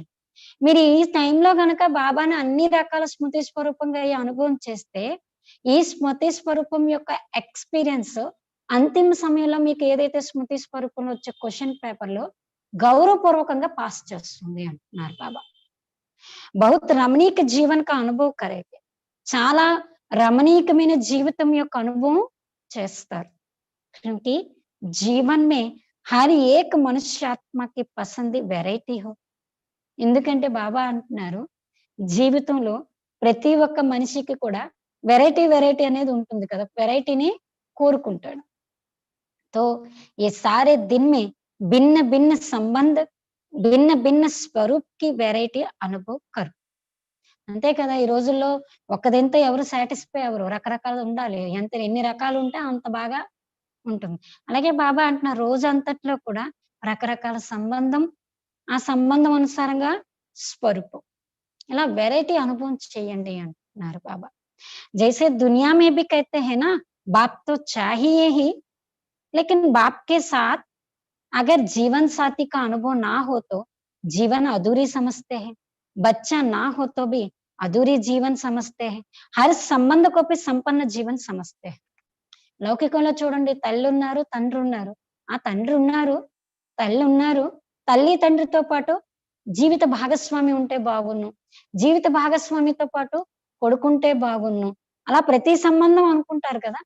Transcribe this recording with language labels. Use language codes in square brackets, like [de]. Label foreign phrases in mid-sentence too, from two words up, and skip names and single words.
[te] మీరు ఈ టైంలో గనక బాబాని అన్ని రకాల స్మృతి స్వరూపంగా అయ్యే అనుభవం చేస్తే, ఈ స్మృతి స్వరూపం యొక్క ఎక్స్‌పీరియన్స్ అంతిమ సమయంలో మీకు ఏదైతే స్మృతి స్వరూపంలో వచ్చే క్వెషన్ పేపర్‌లో గౌరవపూర్వకంగా పాస్ చేస్తుంది అంటున్నారు బాబా. [hi] बहुत रमणीक जीवन का अनुभव करेंगे. [te] చాలా రమణీకమైన జీవితం యొక్క అనుభవం చేస్తారు. [hi] क्योंकि जीवन में हर एक मनुष्य आत्मा की पसंद वैरायटी हो. [te] ఎందుకంటే బాబా అంటున్నారు జీవితంలో ప్రతి ఒక్క మనిషికి కూడా వెరైటీ అనేది ఉంటుంది కదా, వెరైటీని కోరుకుంటాడు. [hi] तो ये सारे दिन में भिन्न भिन्न संबंध भिन्न भिन्न स्वरूप की वैरायटी अनुभव करू. [te] అంతే కదా, ఈ రోజుల్లో ఒక్కదింతో ఎవరు సాటిస్ఫై అవ్వరు, రకరకాలు ఉండాలి. ఎన్ని రకాలు ఉంటే అంత బాగా ఉంటుంది. అలాగే బాబా అంటున్నారు రోజంతట్లో కూడా రకరకాల సంబంధం, ఆ సంబంధం అనుసారంగా స్వరూపం. ఇలా వెరైటీ అనుభవం చేయండి అంటున్నారు బాబా. [hi] जैसे दुनिया में भी कहते हैं ना, बाप तो चाहिए ही, लेकिन बाप के साथ अगर जीवन साथी का अनुभव ना हो तो जीवन अधूरी समझते हैं. बच्चा ना हो तो भी अधूरी जीवन समझते हैं. हर संबंध को भी संपन्न जीवन समझते हैं. [te] లౌకికంలో చూడండి తల్లున్నారు, తండ్రున్నారు. ఆ తండ్రున్నారు, తల్లున్నారు. తల్లి, తండ్రితో పాటు జీవిత భాగస్వామి ఉంటే బాగున్ను. జీవిత భాగస్వామితో పాటు కొడుకుంటే బాగున్ను. అలా ప్రతి సంబంధం అనుకుంటారు కదా!